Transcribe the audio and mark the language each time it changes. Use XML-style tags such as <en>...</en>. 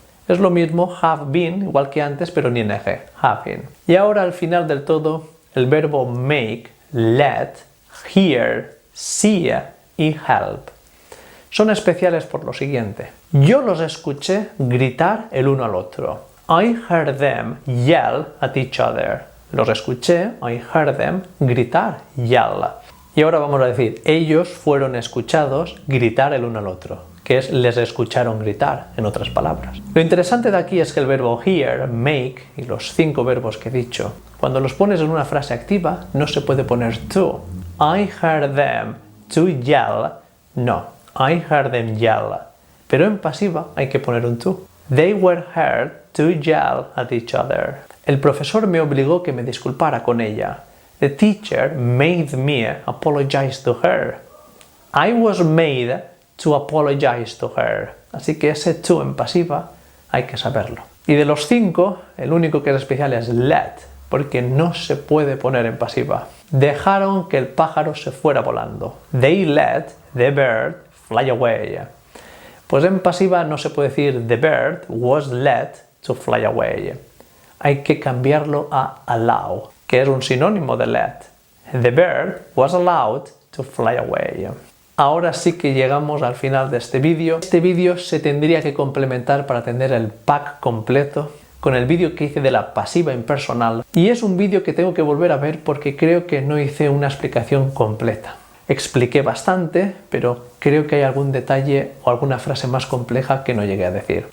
<es>Es lo mismo have been, igual que antes, pero en ing, having. Y ahora al final del todo, el verbo make, let, hear, see y help. Son especiales por lo siguiente. Yo los escuché gritar el uno al otro.</es> <en>I heard them yell at each other.</en> <es>Los escuché, I heard them, gritar, yell. Y ahora vamos a decir, ellos fueron escuchados gritar el uno al otro, que es les escucharon gritar, en otras palabras. Lo interesante de aquí es que el verbo hear, make y los 5 verbos que he dicho, cuando los pones en una frase activa, no se puede poner to.</es> <en>I heard them to yell. No, I heard them yell.</en> <es>Pero en pasiva hay que poner un to.</es> <en>They were heard to yell at each other.</en> <es>El profesor me obligó que me disculpara con ella.</es> <en>The teacher made me apologize to her. I was made to apologize to her.</en> <es>Así que ese to en pasiva hay que saberlo. Y de los 5, el único que es especial es let, porque no se puede poner en pasiva. Dejaron que el pájaro se fuera volando.</es> <en>They let the bird fly away.</en> <es>Pues en pasiva no se puede decir</es> <en>the bird was let to fly away.</en> <es>Hay que cambiarlo a allow, que es un sinónimo de let.</es> <en>The bird was allowed to fly away.</en> <es>Ahora sí que llegamos al final de este vídeo. Este vídeo se tendría que complementar para tener el pack completo con el vídeo que hice de la pasiva impersonal. Y es un vídeo que tengo que volver a ver porque creo que no hice una explicación completa. Expliqué bastante, pero creo que hay algún detalle o alguna frase más compleja que no llegué a decir.</es>